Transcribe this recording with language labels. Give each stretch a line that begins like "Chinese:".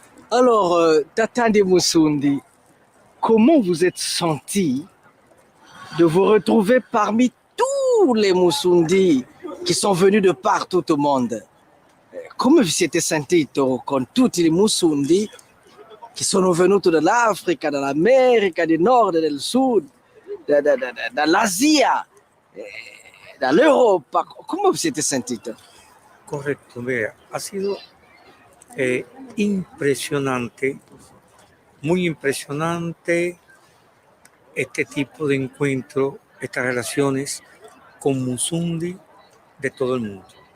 French: Alors, Tata de Moussoudi, comment vous êtes senti de vous retrouver parmi tous les Moussoudi qui sont venus de partout au monde?
Italian: Come vi siete sentito con tutti i Moussoudi che sono venuti dall'Africa, dall'America del Nord e del Sud, dall'Asia, dall'Europa? Come vi siete sentito?
Spanish: Correcto, vea, ha sido impresionante, muy impresionante este tipo de encuentro, estas relaciones con Musundi de todo el mundo.